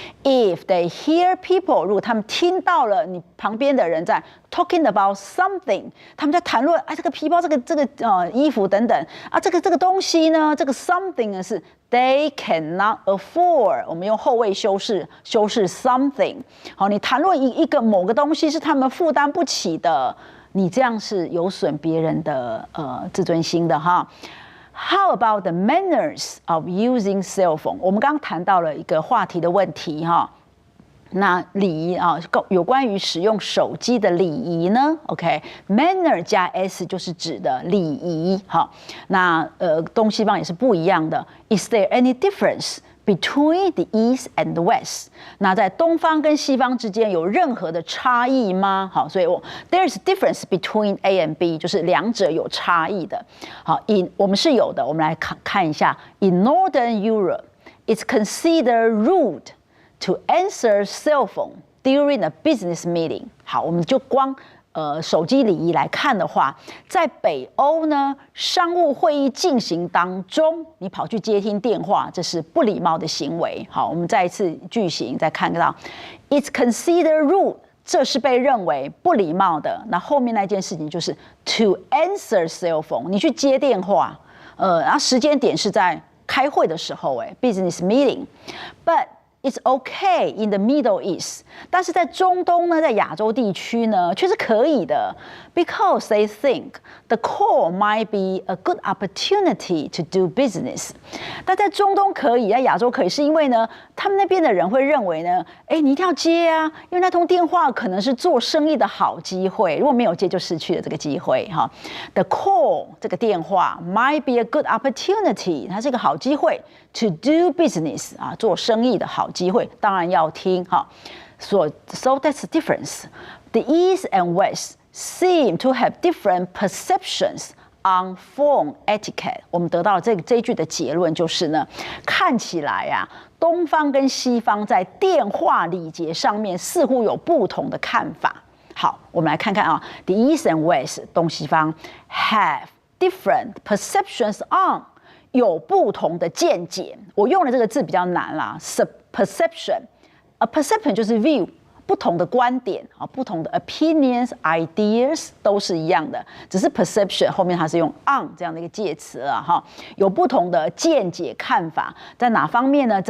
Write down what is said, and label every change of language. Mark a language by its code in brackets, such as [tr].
[en] If they hear people， [zh] 如果他们听到了你旁边的人在 [en] talking about something， [zh] 他们在谈论，这个皮包，这个衣服等等啊，这个东西呢，这个 something 呢是 [en] they cannot afford， [zh] 我们用后位修饰 something。好，你谈论某个东西是他们负担不起的，你这样是有损别人的自尊心的哈。 [en] How about the manners of using cell phone？ [zh] 我们刚刚谈到了一个话题的问题哈。那礼仪啊，有关于使用手机的礼仪呢 ？OK，manner 加 s 就是指的礼仪。好，那东西方也是不一样的。 [en] Is there any difference between the East and the West？ [zh] 那在东方跟西方之间有任何的差异吗？好，所以 [en] there's difference between A and B， [zh] 就是两者有差异的。好，我们是有的，我们来看一下。 [en] In Northern Europe, it's considered rude to answer cell phone during a business meeting。 [zh] 好，我们就光手机礼仪来看的话，在北欧呢，商务会议进行当中，你跑去接听电话，这是不礼貌的行为。好，我们再一次句型再看到 ， [en] It's considered rude， [zh] 这是被认为不礼貌的。那后面那件事情就是 [en] to answer cell phone， [zh] 你去接电话，然后时间点是在开会的时候，business meeting，but [en] It's okay in the Middle East， [zh] 但是在中东呢，在亚洲地区呢，却是可以的 [en] ，because they think the call might be a good opportunity to do business。 [zh] 但在中东可以，在亚洲可以，是因为呢，他们那边的人会认为呢，你一定要接啊，因为那通电话可能是做生意的好机会，如果没有接就失去了这个机会哈。 [en] The call [zh] 这个电话 [en] might be a good opportunity， [zh] 它是一个好机会 [en] to do business [zh] 啊，做生意的好机会，当然要听哈。 [en] So that's the difference. The East and West seem to have different perceptions on phone etiquette。 [zh] 我们得到这一句的结论就是呢，看起来啊，东方跟西方在电话礼节上面似乎有不同的看法。好，我们来看看啊 ， [en] The East and West [zh] 东西方 [en] have different perceptions on。 [zh] 有不同的见解，我用的这个字比较难啦 ，perception。A perception 就是 view， 不同的观点啊，不同的 opinions、ideas 都是一样的，只是 perception 后面它是用 on 这样的一个介词啊，哈，有不同的见解看法，在哪方面呢？